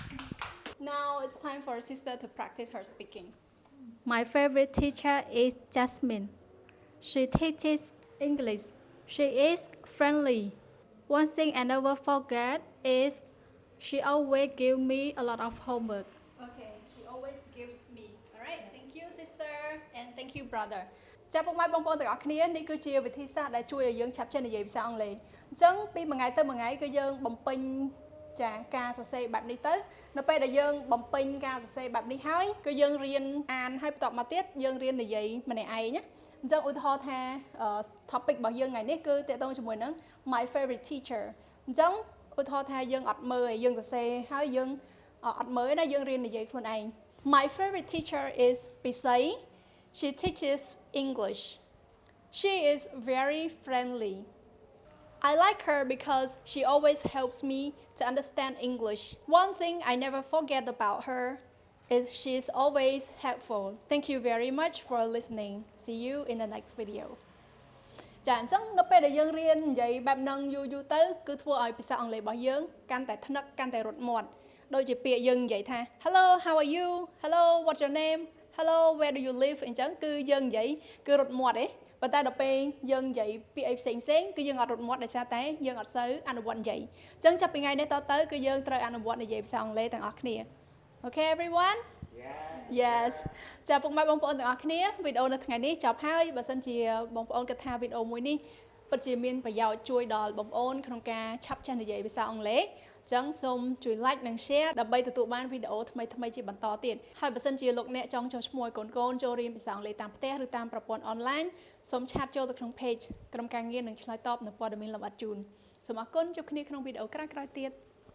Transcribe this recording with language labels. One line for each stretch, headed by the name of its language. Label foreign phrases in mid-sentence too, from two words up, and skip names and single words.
English: Now it's time for sister to practice her speaking. My favorite teacher is Jasmine. She teaches English. She is friendly. One thing I never forget is she always gives me a lot of homework. Okay, she always gives me. Alright, thank you sister and thank you brother.
Khmer: ចាប់ពុកម៉ែបងប្អូនទាំងអស់គ្នានេះគឺជាវិធីសាស្ត្រដែលជួយឲ្យយើងឆាប់ចេះនិយាយភាសាអង់គ្លេសអញ្ចឹងពីមួយថ្ងៃទៅមួយថ្ងៃគឺយើងបំពេញចាការសរសេរបែបនេះទៅនៅពេលដែលយើងបំពេញការសរសេរបែបនេះហើយគឺយើងរៀនអានហើយបន្ទាប់មកទៀតយើងរៀននិយាយម្នាក់ឯងណាអញ្ចឹងឧទាហរណ៍ថា topic របស់យើងថ្ងៃនេះគឺទាក់ទងជាមួយនឹង
English: my favorite teacher
Khmer: អញ្ចឹងឧទាហរណ៍ថាយើងអត់មើលឯងយើងសរសេរហើយយើងអត់មើលណាយើងរៀននិយាយខ្លួនឯង
English: My favorite teacher is Pisay. She teaches English. She is very friendly. I like her because she always helps me to understand English. One thing I never forget about her is she is always helpful. Thank you very much for listening. See you in the next video.
Khmer: ចាអញ្ចឹងនៅពេលដែលយើងរៀននិយាយបែបហ្នឹងយូរទៅគឺធ្វើឲ្យភាសាអង់គ្លេសរបស់យើងកាន់តែថ្នឹកកាន់តែរត់មាត់ដូចជាពាក្យយើងនិយាយថា
English: Hello how are you Hello what's your name Hello where do you live
Khmer: អញ្ចឹងគឺយើងនិយាយគឺរត់មាត់ទេប៉ុន្តែដល់ពេលយើងនិយាយពាក្យអីផ្សេងគឺយើងអត់រត់មាត់ដោយសារតែយើងអត់សូវអនុវត្តនិយាយអញ្ចឹងចាប់ពីថ្ងៃនេះតទៅគឺយើងត្រូវអនុវត្តនិយាយភាសាអង់គ្លេសទាំងអស់គ្នា
English: Okay everyone
Khmer: Yes ចាពុកម៉ែបងប្អូនទាំងអស់គ្នាវីដេអូនៅថ្ងៃនេះចប់ហើយបើសិនជាបងប្អូនគិតថាវីដេអូមួយនេះពិតជាមានប្រយោជន៍ជួយដល់បងប្អូនក្នុងការឆាប់ចេះនិយាយភាសាអង់គ្លេសអញ្ចឹងសូមជួយ like និង share ដើម្បីទទួលបានវីដេអូថ្មីៗជាបន្តទៀតហើយបើសិនជាលោកអ្នកចង់ចុះឈ្មោះឲ្យកូនៗចូលរៀនភាសាអង់គ្លេសតាមផ្ទះឬតាមប្រព័ន្ធ online សូមឆាតចូលទៅក្នុង page ក្រុមការងារនឹងឆ្លើយតបនៅព័ត៌មានលម្អិតជូនសូមអរគុណជួបគ្នាក្នុងវីដេអូក្រោយៗទៀត